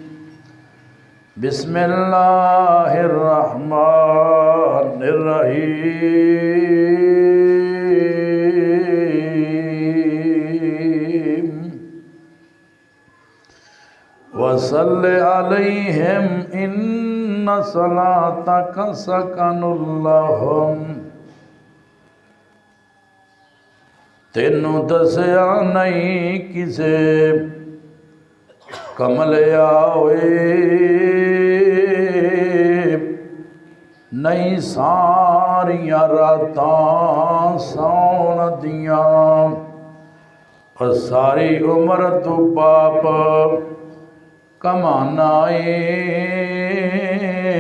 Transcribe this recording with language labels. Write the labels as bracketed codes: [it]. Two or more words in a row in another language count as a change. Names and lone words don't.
[ar] بسم الله الرحمن الرحيم. وصل عليهم إن صلاتك سكن لهم. [pa] ਤੈਨੂੰ ਦੱਸਿਆ ਨਹੀਂ ਕਿਸੇ ਕਮਲਿਆ ਹੋਏ, ਨਹੀਂ ਸਾਰੀਆਂ ਰਾਤਾਂ ਸੌਣ ਦੀਆਂ, ਔਰ ਸਾਰੀ ਉਮਰ ਤੂੰ ਪਾਪ ਕਮਾਣਾ ਏ।